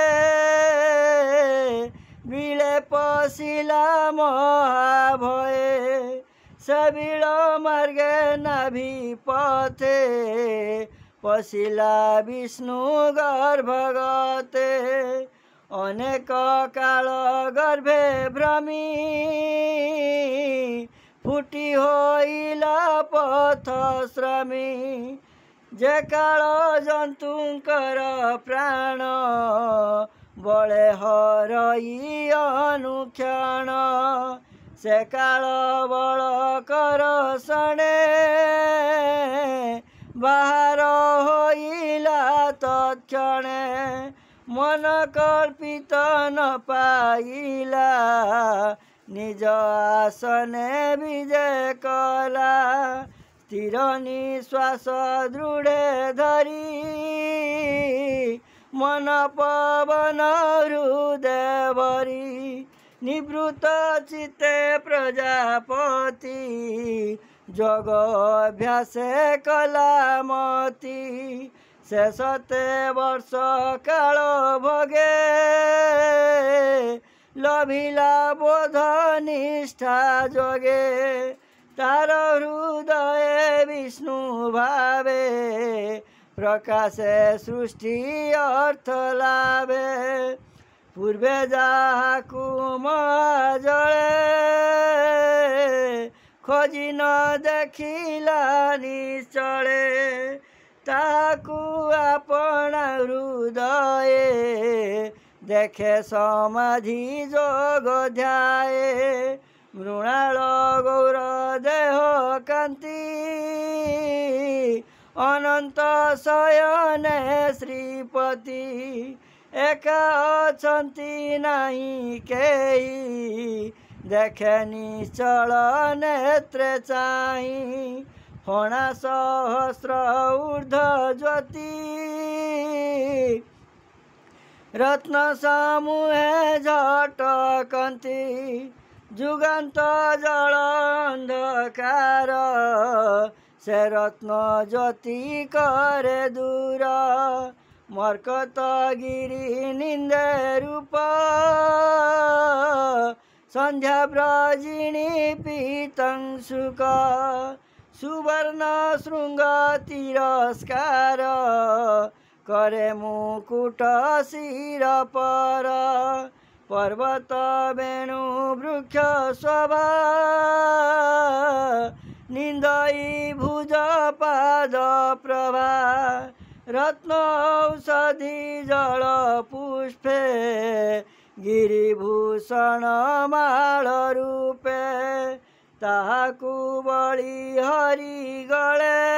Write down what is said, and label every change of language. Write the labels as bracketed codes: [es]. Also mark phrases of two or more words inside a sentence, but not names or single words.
[or] ବିଲେ ପଶିଲା ମହାଭୟେ ସବିଲ ମାର୍ଗେ ନାଭି ପଥେ ପଶିଲା ବିଷ୍ଣୁ ଗର୍ଭଗତେ ଅନେକ କାଳ ଗର୍ଭେ ଭ୍ରମି ଫୁଟି ହୋଇଲା ପଥ ଶ୍ରମୀ ଯେ କାଳ ଜନ୍ତୁଙ୍କର ପ୍ରାଣ ବଳେ ହରଇ ଅନୁକ୍ଷଣ ସେ କାଳ ବଳ କର ସଣେ ବାହାର ହୋଇଲା ତତ୍କ୍ଷଣେ ମନ କଳ୍ପିତ ନ ପାଇଲା ନିଜ ଆସନେ ବିଜୟ କଲା ସ୍ଥିର ନିଶ୍ୱାସ ଦୃଢେ ଧରି ମନ ପବନ ହୃଦୟ ଭରି ନିବୃତ୍ତ ଚିତ୍ତେ ପ୍ରଜାପତି ଯୋଗ ଅଭ୍ୟାସ କଲାମତି ଶେଷତେ ବର୍ଷ କାଳ ଭୋଗେ ଲଭିଲା ବୋଧ ନିଷ୍ଠା ଯୋଗେ ତାର ହୃଦୟ ବିଷ୍ଣୁ ଭାବେ ପ୍ରକାଶେ ସୃଷ୍ଟି ଅର୍ଥ ଲାଭେ ପୂର୍ବେ ଯାହାକୁ ମହାଜଳେ ଖୋଜି ନ ଦେଖିଲା ନିଶ୍ଚଳେ ତାକୁ ଆପଣ ହୃଦୟ ଦେଖେ ସମାଧି ଯୋଗ ଧ୍ୟାୟେ ମୃଣାଳ ଗୌର ଦେହ କାନ୍ତି ଅନନ୍ତ ଶୟନେ ଶ୍ରୀପତି ଏକା ଅଛନ୍ତି ନାହିଁ କେହି ଦେଖେ ନିଶ୍ଚଳ ନେତ୍ରେ ଚାହିଁ ଫଣା ସହସ୍ର ଊର୍ଦ୍ଧ ଜ୍ୟୋତି ରତ୍ନ ସମୂହେ ଝଟକନ୍ତି ଯୁଗାନ୍ତ ଜଳ ଅନ୍ଧକାର ସେ ରତ୍ନ ଜ୍ୟୋତି କରେ ଦୂର ମର୍କତ ଗିରି ନିନ୍ଦେ ରୂପ ସନ୍ଧ୍ୟା ବ୍ରଜିଣୀ ପୀତଂ ସୁଖ ସୁବର୍ଣ୍ଣ ଶୃଙ୍ଗ ତିରସ୍କାର କରେ ମୁକୁଟ ଶିର ପର ପର୍ବତ ବେଣୁ ବୃକ୍ଷ ଶୋଭା ନିନ୍ଦଇ ଭୁଜ ପାଦ ପ୍ରଭା ରତ୍ନ ଔଷଧି ଜଳ ପୁଷ୍ପେ ଗିରିଭୂଷଣ ମାଳ ରୂପେ ତାହାକୁ ବଳି ହରି ଗଳେ